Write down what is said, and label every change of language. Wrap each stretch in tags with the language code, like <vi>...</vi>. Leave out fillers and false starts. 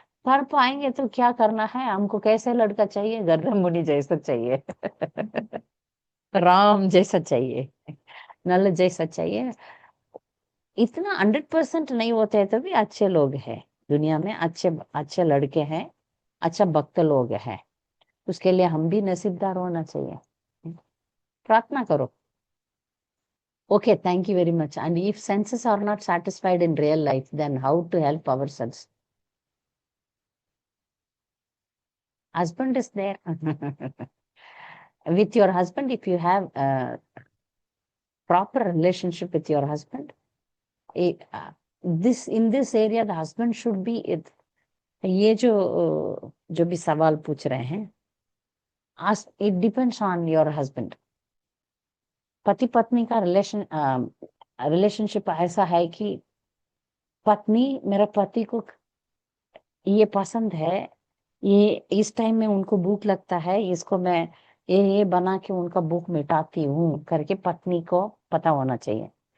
<hi>कर पाएंगे तो क्या करना है हमको? कैसे लड़का चाहिए? गर्दन मुनि जैसा चाहिए राम जैसा चाहिए, नल जैसा चाहिए। इतना 100% नहीं होते हैं तो भी अच्छे लोग हैं दुनिया में, अच्छे अच्छे लड़के हैं, अच्छा भक्त लोग हैं। उसके लिए हम भी नसीबदार होना चाहिए। प्रार्थना करो।</hi> <en>Okay, thank you very much. And if senses are not satisfied in real life, then how to help ourselves? Husband is there. With your husband, if you have a proper relationship with your husband, this in this area, the husband should be it.</en> <hi>ये जो भी सवाल पूछ रहे हैं,</hi> <en>ask, it depends on your husband.</en> <hi>पति पत्नी का रिलेशनशिप ऐसा है कि पत्नी मेरा पति को ये पसंद है, ये इस टाइम में उनको भूख लगता है, इसको मैं ये बना के उनका भूख मिटाती हूँ करके पत्नी को पता होना चाहिए।</hi>